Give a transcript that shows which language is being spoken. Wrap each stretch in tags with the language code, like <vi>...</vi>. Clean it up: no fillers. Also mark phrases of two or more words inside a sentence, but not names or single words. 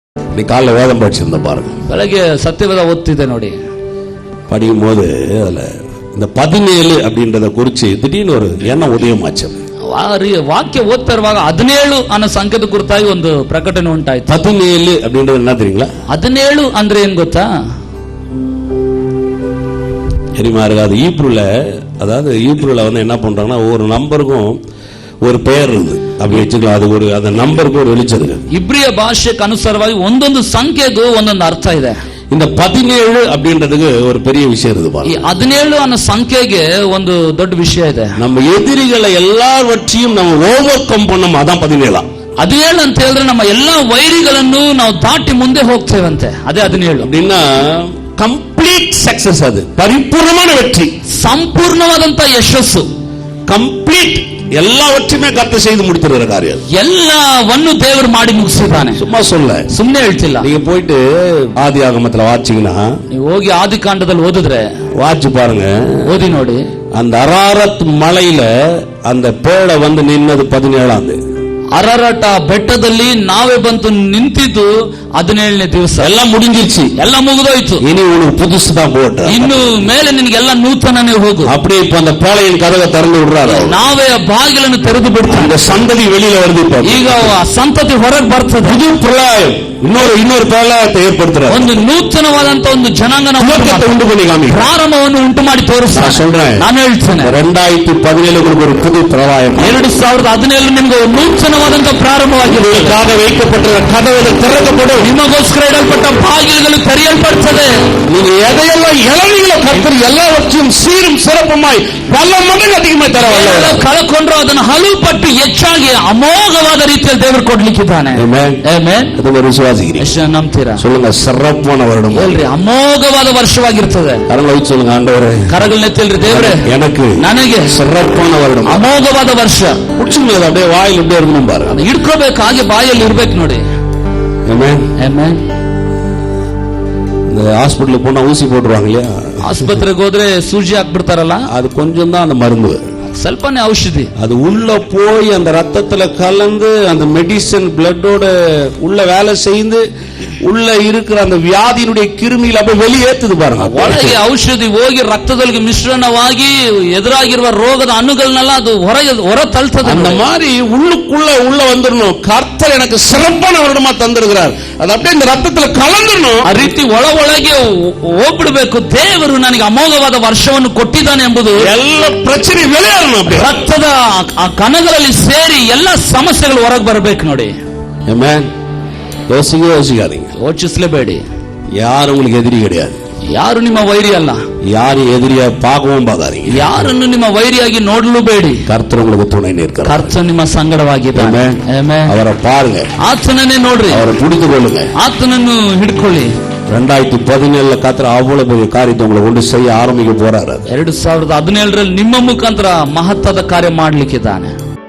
<ta>நீ காலைல வேதம் படிச்சிருந்த பாருங்க.</ta> <kn>ಬೆಳಗ್ಗೆ ಸತ್ಯವೇದ ಓದ್ತಿದ್ದೆ ನೋಡಿ.</kn> <ta>படிக்கும் போது அதுல இந்த 17 அப்படின்றத குறிச்சு திடீர்னு ஒரு எண்ணம் உதயமாச்சு.</ta> <kn>ವಾಕ್ಯ ಓದ್ತಾ ಇರುವಾಗ 17 ಅನ್ನೋ ಸಂಖ್ಯೆದ ಕುರಿತಾಗಿ ಒಂದು ಪ್ರಕಟಣೆ ಉಂಟಾಯ್ತು.</kn> <ta>17 அப்படின்றது என்ன தெரியுங்களா?</ta> <kn>17 ಅಂದ್ರೆ ಏನ್ ಗೊತ್ತಾ?</kn> <ta>தெரியுமா இருக்காது. அதாவது ஈப்ரூல வந்து என்ன பண்றாங்கன்னா ஒவ்வொரு நம்பருக்கும் ஒரு பெயர் இருக்குது அப்படி வச்சுக்கலாம். அது ஒரு அந்த நம்பருக்கு ஒரு வெளிச்சம் இருக்கு.</ta> <kn>ಇಬ್ರಿಯ ಭಾಷೆಗೆ ಅನುಸಾರವಾಗಿ ಒಂದೊಂದು ಸಂಖ್ಯೆಗೂ ಒಂದೊಂದು ಅರ್ಥ ಇದೆ.</kn> <ta>இந்த 17 அப்படின்றதுக்கு ஒரு பெரிய விஷயம் இருக்கு பாருங்க.</ta> <kn>17 ಅನ್ನೋ ಸಂಖ್ಯೆಗೆ ಒಂದು ದೊಡ್ಡ ವಿಷಯ ಇದೆ.</kn> <ta>நம்ம எதிரிகள் ಎಲ್ಲವற்றையும் ನಾವು</ta> <en>over come</en> <ta>பண்ணோம். ಅதான் 17.</ta> <kn>17 ಅಂತ ಹೇಳಿದ್ರೆ ನಮ್ಮ ಎಲ್ಲಾ ವೈರಿಗಳನ್ನು ನಾವು ದಾಟಿ ಮುಂದೆ ಹೋಗ್ತೇವಂತೆ. ಅದೇ 17</kn> <ta>அப்படின்னா</ta> <en>complete success.</en> <ta>ಅದು ಪರಿಪೂರ್ಣமான வெற்றி,</ta> <kn>ಸಂಪೂರ್ಣವಾದಂತ ಯಶಸ್ಸು,</kn> <ta>ಕಂಪ್ಲೀಟ್ எல்லாவற்றையுமே கர்த்தர் செய்து முடித்திருக்கிற காரியம்.</ta> <kn>ಎಲ್ಲವನ್ನು ದೇವರು ಮಾಡಿ ಮುಗಿಸಿದ್ದಾನೆ.</kn> <ta>சும்மா சொல்ல,</ta> <kn>ಸುಮ್ಮನೆ ಹೇಳ್ತಿಲ್ಲ.</kn> <ta>நீங்க போயிட்டு ஆதியாகமத்துல வாட்சிங்கன்னா,</ta> <kn>ನೀವು ಹೋಗಿ ಆದಿಕಾಂಡದಲ್ಲಿ ಓದಿದ್ರೆ</kn> <ta>வாட்சி பாருங்க,</ta> <kn>ಓದಿ ನೋಡಿ.</kn> <ta>அந்த அராரத் மலையில அந்த பேழை வந்து நின்னது 17ஆம்.</ta> <kn>ಅರರಟ ಬೆಟ್ಟದಲ್ಲಿ ನಾವೇ ಬಂತು ನಿಂತಿದ್ದು 17ನೇ ದಿವಸ.</kn> <ta>ಎಲ್ಲ ಮುಗಿஞ்சிருச்சு,</ta> <kn>ಎಲ್ಲ ಮುಗಿದೋಯ್ತು.</kn> <ta>இனி உனக்கு புதுசு தான் போட்டு,</ta> <kn>ಇನ್ನು ಮೇಲೆ ನಿನಗೆಲ್ಲ ನೂತನನೇ ಹೋಗು.</kn> <ta>அப்படியே இப்ப அந்த பேழையின் கதவை திறந்து விடுறாரு.</ta> <kn>ನಾವೇ ಬಾಗಿಲನ್ನು ತೆರೆದು ಬಿಡ್ತೀವಿ.</kn> <ta>அந்த சந்ததி வெளியில வருது.</ta> <kn>ಈಗ ಆ ಸಂತತಿ ಹೊರಗೆ ಬರ್ತದೆ.</kn> <ta>புது பிரளயம், இன்னொரு பிரளயத்தை ஏற்படுத்துறாரு.</ta> <kn>ಒಂದು ನೂತನವಾದಂತ ಒಂದು ಜನಾಂಗನ</kn> <ta>உண்டு பண்ணி காமி,</ta> <kn>ಪ್ರಾರಂಭವನ್ನು ಉಂಟು ಮಾಡಿ ತೋರಿಸ್ತಾನೆ.</kn> <ta>சொல்றேன்,</ta> <kn>ನಾನು ಹೇಳ್ತೇನೆ</kn> <ta>2017 ஒரு புது பிரளயம்.</ta> <kn>2017 ನಿಮಗೆ ನೂತನವಾದಂತ ಪ್ರಾರಂಭವಾಗಿದೆ.</kn> <ta>வைக்கப்பட்ட கதவுகள் திறக்கப்படும்.</ta> <kn>ನಿಮಗೋಸ್ಕರ ಇಡಲ್ಪಟ್ಟ ಬಾಗಿಲುಗಳು ತೆರೆಯಲ್ಪಡುತ್ತದೆ.</kn> <ta>நீங்க எதையெல்லாம் இழந்தீங்களோ கர்த்தர் எல்லாவற்றையும் சீரும் சிறப்புமாய் பல மடங்கு அதிகமாய் தரவல்ல.</ta> <kn>ಕಳಕೊಂಡ್ರು ಅದನ್ನು ಹಲವು ಪಟ್ಟು ಹೆಚ್ಚಾಗಿ ಅಮೋಘವಾದ ರೀತಿಯಲ್ಲಿ ದೇವರು ಕೊಡ್ಲಿಕ್ಕಿದ್ದಾನೆ. ಆಮೆನ್, ಆಮೆನ್. ಅದು ವಿಶ್ವಾಸಿಗಿರಿ, ಎಷ್ಟು ನಂಬ್ತೀರಾ?</kn> <ta>சொல்லுங்க, சிறப்பான வருடம்.</ta> <kn>ಹೇಳ್ರಿ, ಅಮೋಘವಾದ ವರ್ಷವಾಗಿರ್ತದೆ.</kn> <ta>கரங்களை வைத்து சொல்லுங்க, ஆண்டவரே,</ta> <kn>ಕರಗಳನ್ನ ಎತ್ತಿಲ್ರಿ, ದೇವರೇ</kn> <ta>எனக்கு</ta> <kn>ನನಗೆ</kn> <ta>சிறப்பான வருடம்,</ta> <kn>ಅಮೋಘವಾದ ವರ್ಷ.</kn> <ta>ಹುಚ್ಚುಂಗ அப்படியே வாயில் இப்படியே இருக்கணும் பாரு.</ta> <kn>ಅದು ಹಿಡ್ಕೋಬೇಕು, ಹಾಗೆ ಬಾಯಲ್ಲಿ ಇರ್ಬೇಕು ನೋಡಿ.</kn> <ta>ஆமென்,</ta> <kn>ಆಮೆನ್.</kn> <ta>இந்த ஹாஸ்பிடலுக்கு போனா ஊசி போட்டுருவாங்க இல்லையா?</ta> <kn>ಆಸ್ಪತ್ರೆಗೆ ಹೋದ್ರೆ ಸೂಜಿ ಹಾಕ್ಬಿಡ್ತಾರಲ್ಲ,</kn> <ta>அது கொஞ்சம் தான் அந்த மருந்து,</ta> <kn>ಸ್ವಲ್ಪನೇ ಔಷಧಿ.</kn> <ta>அது உள்ள போய் அந்த ரத்தத்துல கலந்து அந்த மெடிசன் பிளட்டோட உள்ள வேலை செய்து உள்ள இருக்கிற அந்த வியாதியினுடைய கிருமியில அப்படியே வெளியேற்றுது பாருங்க.</ta> <kn>ಒಳಗೆ ಔಷಧಿ ಹೋಗಿ ರಕ್ತದೊಳಗೆ ಮಿಶ್ರಣವಾಗಿ ಎದುರಾಗಿರುವ ರೋಗದ ಅಣುಗಳನ್ನೆಲ್ಲ ಅದು ಹೊರ ತಳ್ತದೆ.</kn> <ta>அந்த மாதிரி உள்ள வந்துடணும். கர்த்தர் எனக்கு சிறப்பான வருடமா தந்திருக்கிறார், அது அப்படியே இந்த ரத்தத்துல கலந்துடணும்.</ta> <kn>ಆ ರೀತಿ ಒಳಗೆ ಹೋಗ್ಬಿಡ್ಬೇಕು. ದೇವರು ನನಗೆ ಅಮೋಘವಾದ ವರ್ಷವನ್ನು ಕೊಟ್ಟಿದ್ದಾನೆ ಎಂಬುದು</kn> <ta>எல்லா பிரச்சனை வெளியேறணும்.</ta> <kn>ರಕ್ತದ ಕಣಗಳಲ್ಲಿ ಸೇರಿ ಎಲ್ಲ ಸಮಸ್ಯೆಗಳು ಹೊರಗೆ ಬರಬೇಕು ನೋಡಿ. ಆಮೆನ್.</kn> <ta>யோசிக்காதீங்க,</ta> <kn>ಯೋಚಿಸಲೇಬೇಡಿ.</kn> <ta>யாரும் உங்களுக்கு எதிரி கிடையாது.</ta> <kn>ಯಾರು ನಿಮ್ಮ ವೈರಿ ಅಲ್ಲ.</kn> <ta>யாரும் எதிரியா பார்க்கவும் பார்க்காதீங்க.</ta> <kn>ಯಾರನ್ನು ನಿಮ್ಮ ವೈರಿಯಾಗಿ ನೋಡಲೂ ಬೇಡಿ.</kn> <ta>கர்த்தர் உங்களுக்கு துணை நிற்கிறார்.</ta> <kn>ಕರ್ತನು ನಿಮ್ಮ ಸಂಗಡವಾಗಿದ್ದಾನೆ. ಆಮೆನ್.</kn> <ta>ಅವரை பாருங்க,</ta> <kn>ಆತನನ್ನೇ ನೋಡ್ರಿ,</kn> <ta>அவரை பிடித்துக்கொள்ளுங்க,</ta> <kn>ಆತನನ್ನು ಹಿಡ್ಕೊಳ್ಳಿ.</kn> <ta>2017 கர்த்தர் அவ்வளவு பெரிய காரியத்தை உங்களை கொண்டு செய்ய ஆரம்பிக்க போறாரு.</ta> <kn>2017 ನಿಮ್ಮ ಮುಖಾಂತರ ಮಹತ್ವದ ಕಾರ್ಯ ಮಾಡ್ಲಿಕ್ಕಿದ್ದಾನೆ.</kn>